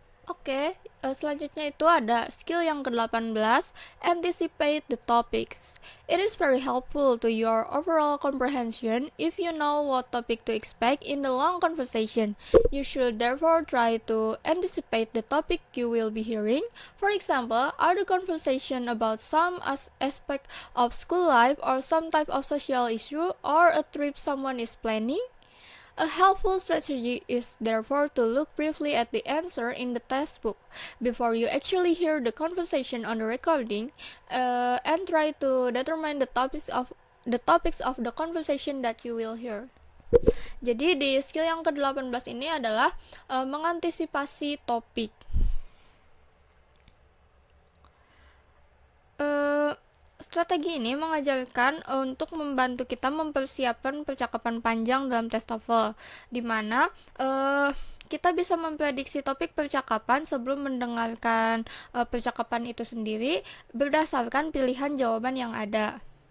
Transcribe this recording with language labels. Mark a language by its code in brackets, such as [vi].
[id] Oke, selanjutnya itu ada skill yang ke-18, [en] anticipate the topics. It is very helpful to your overall comprehension if you know what topic to expect in the long conversation. You should therefore try to anticipate the topic you will be hearing. For example, are the conversation about some aspect of school life or some type of social issue or a trip someone is planning? A helpful strategy is therefore to look briefly at the answer in the textbook before you actually hear the conversation on the recording, and try to determine the topics of the conversation that you will hear. [id] Jadi di skill yang ke-18 ini adalah mengantisipasi topik. Strategi ini mengajarkan untuk membantu kita mempersiapkan percakapan panjang dalam tes TOEFL, di mana kita bisa memprediksi topik percakapan sebelum mendengarkan percakapan itu sendiri berdasarkan pilihan jawaban yang ada.